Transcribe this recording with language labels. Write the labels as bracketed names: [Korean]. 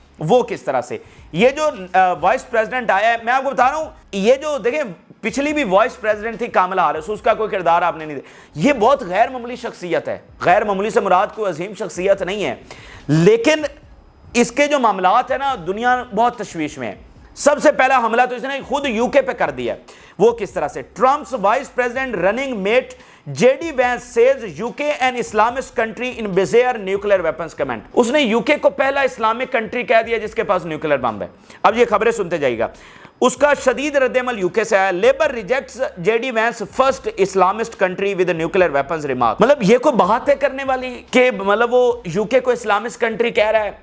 [Urdu] وہ کس طرح سے؟ یہ جو وائس پریزیڈنٹ آیا ہے, میں آپ کو بتا رہا ہوں, یہ جو دیکھیں پچھلی بھی وائس پریزیڈنٹ تھی کاملا ہیرس, اس کا کوئی کردار آپ نے نہیں دیا. یہ بہت غیر معمولی شخصیت ہے. غیر معمولی سے مراد کوئی عظیم شخصیت نہیں ہے, لیکن اس کے جو معاملات ہیں نا, دنیا بہت تشویش میں ہے. سب سے پہلا حملہ تو اس نے خود یو کے پہ کر دیا. وہ کس طرح سے؟ [English] Trump's vice president running mate JD Vance says UK an Islamist country in bizarre nuclear weapons command. [Urdu] اس نے UK کو پہلا اسلامک کنٹری کہہ دیا جس کے پاس نیوکلیر بم ہے. اب یہ خبریں سنتے جائیے گا. اس کا شدید رد عمل UK سے آیا. [English] Labour rejects JD Vance first Islamist country with nuclear weapons remark. [Urdu] مطلب یہ کوئی باتیں کرنے والی کہ مطلب وہ UK کو اسلامسٹ کنٹری کہہ رہا ہے.